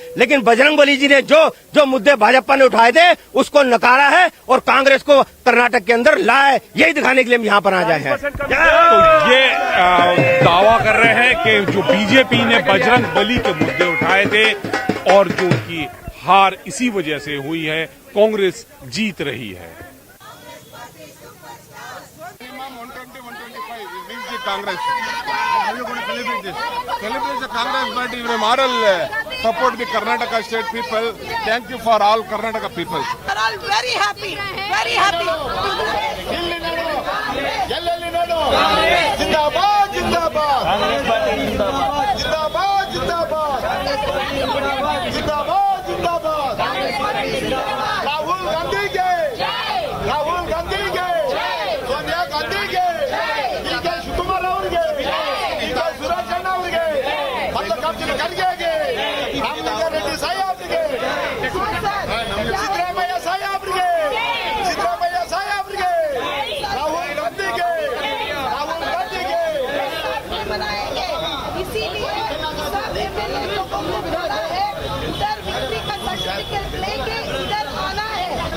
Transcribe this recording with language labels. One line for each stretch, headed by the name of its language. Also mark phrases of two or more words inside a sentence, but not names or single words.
Hindi: लेकिन बजरंग बली जी ने जो मुद्दे भाजपा ने उठाए थे उसको नकारा है और कांग्रेस को कर्नाटक के अंदर लाया है। यही दिखाने के लिए हम यहाँ पर आ जाए हैं। तो ये दावा कर रहे हैं कि जो बीजेपी ने बजरंग बली के मुद्दे उठाए थे और जो उनकी हार इसी वजह से हुई है, कांग्रेस जीत रही है।
English: Congress. How are you going to celebrate this? Celebrate the Congress, but in a moral support the Karnataka state people. Thank you for all Karnataka people. We are all very happy, very happy.
Hindi: ज़िंदाबाद, ज़िंदाबाद. ज़िंदाबाद, ज़िंदाबाद. ज़िंदाबाद, ज़िंदाबाद. राहुल गांधी के. राहुल गांधी के. सोनिया गांधी के. रेड्डी साहब सिद्धरामैया साहब राहुल गांधी के इसीलिए सब एमएलए लोगों को बोला है उधर विक्ट्री का सर्टिफिकेट लेके इधर आना है।